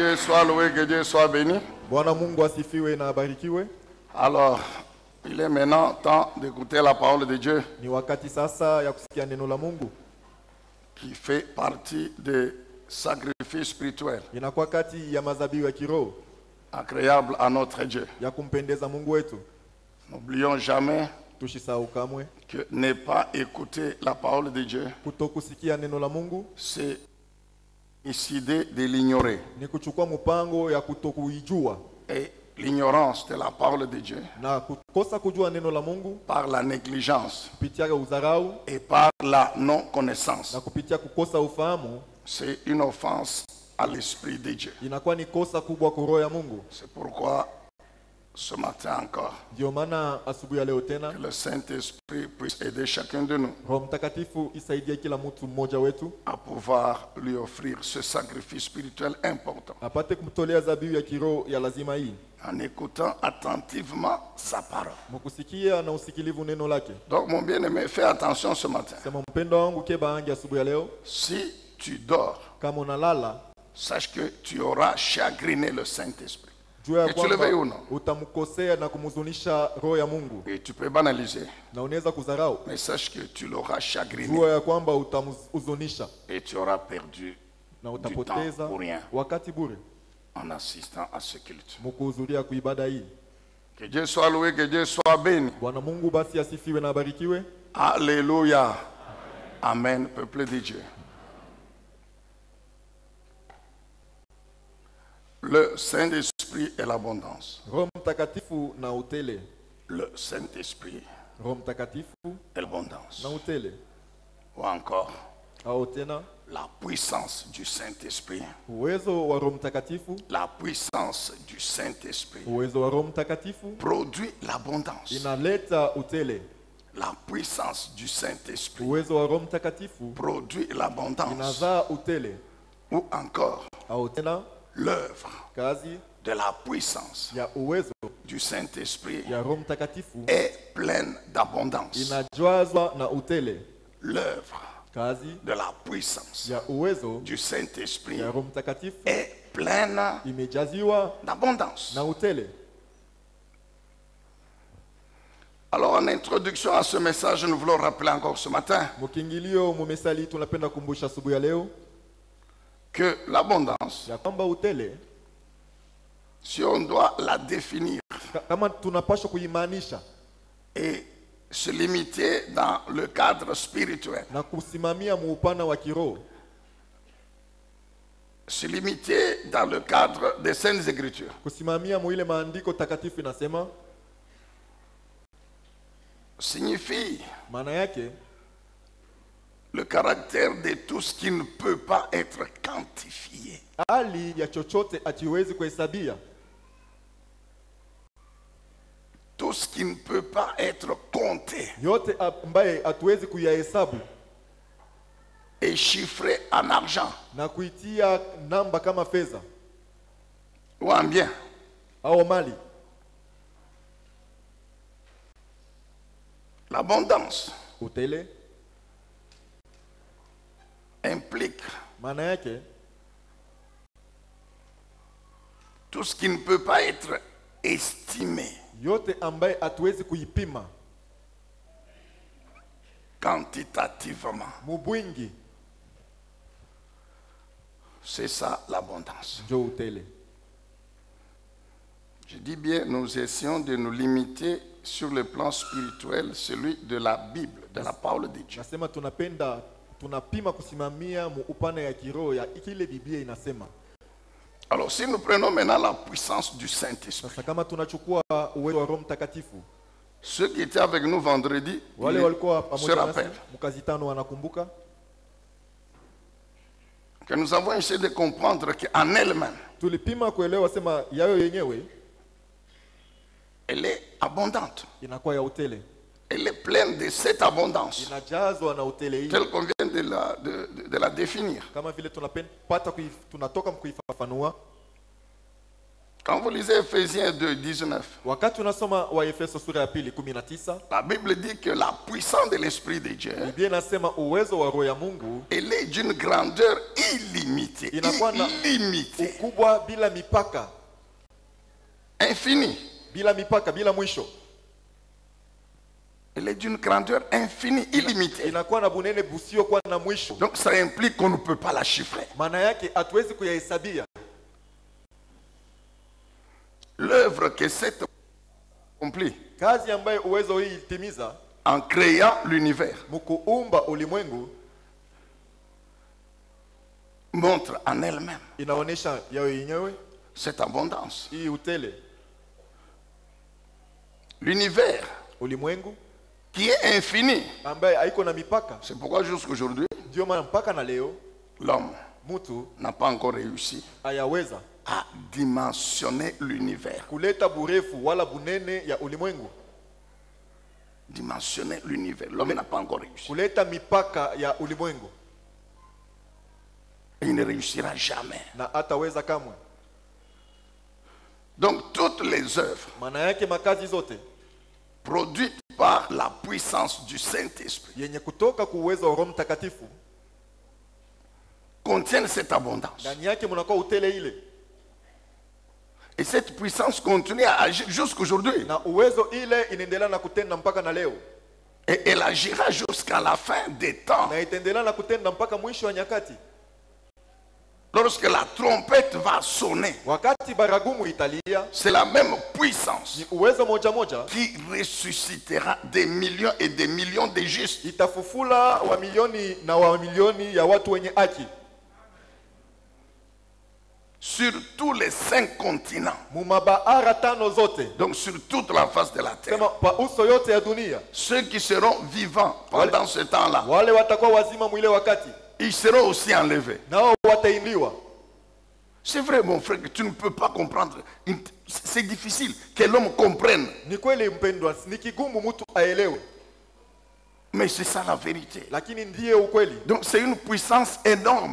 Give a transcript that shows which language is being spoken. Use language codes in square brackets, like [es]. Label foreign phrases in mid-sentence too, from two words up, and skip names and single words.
[fr] soit loué, que Dieu soit béni. [sw] Bwana Mungu asifiwe na abarikiwe. [fr] Alors, il est maintenant temps d'écouter la parole de Dieu [sw] Ni wakati sasa ya kusikia neno la Mungu. [fr] qui fait partie des sacrifices spirituels [sw] Inakuwa kati ya mazabihu ya kiroho [fr] agréables à notre Dieu. [sw] ya kumpendeza Mungu wetu. [fr] N'oublions jamais [sw] Tusisahau kamwe [fr] que ne pas écouter la parole de Dieu, [sw] kutokusikia neno la Mungu [fr] c'est décider de l'ignorer. [sw] ni kuchukua mpango ya kutokuijua, [fr] Et l'ignorance de la parole de Dieu [sw] na kukosa kujua neno la Mungu [fr] par la négligence [sw] kupitia udharau [fr] et par la non-connaissance, [sw] na kupitia kukosa ufahamu, [fr] c'est une offense à l'Esprit de Dieu. [sw] inakuwa ni kosa kubwa kwa roho ya Mungu. [fr] C'est pourquoi ce matin encore, [sw] Ndio maana asubuhi ya leo tena [fr] que le Saint-Esprit puisse aider chacun de nous [sw] Roho Mtakatifu isaidie kila mtu mmoja wetu [fr] à pouvoir lui offrir ce sacrifice spirituel important [sw] apate kumtolea dhabihu ya kiroho ya lazima hii, [fr] en écoutant attentivement sa parole. [sw] mkusikia na usikilivu neno lake. [fr] Donc mon bien-aimé, fais attention ce matin. [sw] Sema mpendo wangu keba ange asubuhi ya leo, [fr] Si tu dors, [sw] kama unalala [fr] sache que tu auras chagriné le Saint-Esprit. [sw] jua ya [fr] Et tu le veuilles ou [sw] kwamba [fr] non. [sw] utamkosea na kumhuzunisha roho ya Mungu, [fr] Et tu peux banaliser, [sw] na unaweza kudharau. [fr] mais sache que tu l'auras chagriné [sw] Jua ya kwamba utamhuzunisha [fr] et tu auras perdu [sw] na [fr] du temps [sw] utapoteza [fr] pour rien [sw] wakati bure [fr] en assistant à ce culte. [sw] mkuhudhuria kuibada hii. [fr] Que Dieu soit loué, que Dieu soit béni. [sw] Bwana Mungu basi asifiwe na abarikiwe. [fr] Alléluia. Amen, peuple de Dieu. Le Saint-Esprit est l'abondance. [sw] Roho Mtakatifu na utele. [fr] Le Saint-Esprit [sw] Roho Mtakatifu [fr] est l'abondance. [sw] na utele. [fr] Ou encore, [sw] Au tena [fr] la puissance du Saint-Esprit. [sw] uwezo wa Roho Mtakatifu, [fr] La puissance du Saint-Esprit [sw] uwezo wa Roho Mtakatifu [fr] produit l'abondance. [sw] inaleta utele. [fr] La puissance du Saint-Esprit [sw] Uwezo wa Roho Mtakatifu [fr] produit l'abondance. [sw] inazaa utele. [fr] Ou encore, [sw] Au tena [fr] l'œuvre [sw] kazi [fr] de la puissance [sw] ya uwezo [fr] du Saint-Esprit [sw] ya Roho Mtakatifu [fr] est pleine d'abondance. [sw] inajazwa na utele. [fr] L'œuvre [sw] Kazi [fr] de la puissance [sw] ya uwezo [fr] du Saint-Esprit [sw] ya Roho Mtakatifu [fr] est pleine [sw] imejaziwa [fr] d'abondance. [sw] na utele. [fr] Alors, en introduction à ce message, nous voulons rappeler encore ce matin [sw] Mukingilio mumesali tunapenda kumbusha asubuhi ya leo [fr] que l'abondance, [sw] ya kwamba utele [fr] si on doit la définir [sw] kama tunapaswa kuimaanisha [fr] et se limiter dans le cadre spirituel, [sw] na kusimamia muupana wa kiroho, [fr] se limiter dans le cadre des Saintes Écritures, [sw] kusimamia muile maandiko takatifu inasema, [fr] signifie [sw] maana yake [fr] le caractère de tout ce qui ne peut pas être quantifié. [sw] hali ya chochote atiwezi kuhesabia, [fr] Tout ce qui ne peut pas être compté [sw] yote ambaye hatuwezi kuyahesabu [fr] et chiffré en argent [sw] na kuitia namba kama fedha [fr] ou en bien. [sw] au mali. [fr] L'abondance [sw] Utele [fr] implique [sw] maana yake [fr] tout ce qui ne peut pas être estimé [sw] yote ambaye hatuwezi kuipima [fr] quantitativement. [sw] mubwingi, [fr] C'est ça l'abondance. [sw] njo utele. [fr] Je dis bien, nous essayons de nous limiter sur le plan spirituel, celui de la Bible, de la parole de Dieu. [sw] Nasema tunapima kusimamia upana ya kiroho ya kile Biblia inasema. [fr] Alors, si nous prenons maintenant la puissance du Saint-Esprit, [sw] Sasa kama tunachukua uwezo wa Roho Mtakatifu, [fr] ceux qui étaient avec nous vendredi [sw] wale walikuwa [fr] se [sw] pamoja nasi [fr] rappellent [sw] mkazi tano wanakumbuka [fr] que nous avons essayé de comprendre qu'en elle-même, [sw] tulipima kuelewa sema yayo yenyewe [fr] elle est abondante. [sw] inakuwa ya utele, [fr] Elle est pleine de cette abondance, [sw] inajazwa na utele hii, [fr] telle qu'on vient de la définir. [sw] kama vile tunatoka mkuifafanua. [fr] Quand vous lisez Ephésiens 2, 19, [sw] Wakati unasoma wa Efeso sura ya 2:19, [fr] la Bible dit que la puissance de l'Esprit de Dieu, [sw] Biblia inasema uwezo wa roho ya Mungu [fr] elle est d'une grandeur illimitée. [sw] inakuwa na [fr] Illimitée. [sw] ukubwa bila mipaka, [fr] Infinie. [sw] bila mipaka, bila mwisho. [fr] Elle est d'une grandeur infinie, illimitée. [sw] Inakuwa na bunene busio kwa na mwisho. [fr] Donc ça implique qu'on ne peut pas la chiffrer. [sw] Maana yake hatuwezi kuyahesabia. [fr] L'œuvre que cette accomplit [sw] Kazi ambayo uwezo hii ilitimiza [fr] en créant l'univers [sw] mkuumba ulimwengu [fr] montre en elle-même [sw] inaonesha yao yenyewe [fr] cette abondance. [sw] hii utele. [fr] L'univers [sw] Ulimwengu [fr] qui est infini. [sw] ambaye haiko na mipaka. [fr] C'est pourquoi jusqu'aujourd'hui, [sw] Ndio maana mpaka na leo [fr] l'homme [sw] mtu [fr] n'a pas encore réussi [sw] hayaweza [fr] à dimensionner l'univers. [sw] kuleta burefu wala bunene ya ulimwengu, [fr] Dimensionner l'univers. L'homme n'a pas encore réussi. [sw] kuleta mipaka ya ulimwengu, [fr] Et il ne réussira jamais. [sw] na hataweza kamwe. [fr] Donc toutes les œuvres [sw] Maana yake makazi zote [fr] produites par la puissance du Saint-Esprit [sw] yenye kutoka ku uwezo wa Roho Mtakatifu, [fr] contiennent cette abondance. [sw] ndani yake mnakuwa utele ile, [fr] Et cette puissance continue à agir jusqu'aujourd'hui. [sw] na uwezo ile inaendelea na kutenda mpaka na leo, [fr] Et elle agira jusqu'à la fin des temps. [sw] na itaendelea na kutenda mpaka mwisho wa nyakati. [fr] Lorsque la trompette va sonner, [sw] Wakati baragumu italia, [fr] c'est la même puissance [sw] ni uwezo moja moja [fr] qui ressuscitera des millions et des millions de justes. [sw] itafufula wa milioni na wa milioni ya watu wenye haki [fr] Sur tous les 5 continents. [sw] mumabahara tano zote, [fr] Donc sur toute la face de la terre. [sw] sema pa uso yote ya dunia. [fr] Ceux qui seront vivants pendant ce temps-là, [sw] Wale watakuwa wazima mwile wakati, [fr] ils seront aussi enlevés. [sw] nao wataimbiwa. [fr] C'est vrai, mon frère, que tu ne peux pas comprendre. C'est difficile que l'homme comprenne. [sw] Ni kweli mpendwa, ni kigumu mtu aelewe, [fr] Mais c'est ça la vérité. [sw] lakini ndiye ukweli. [fr] Donc c'est une puissance énorme.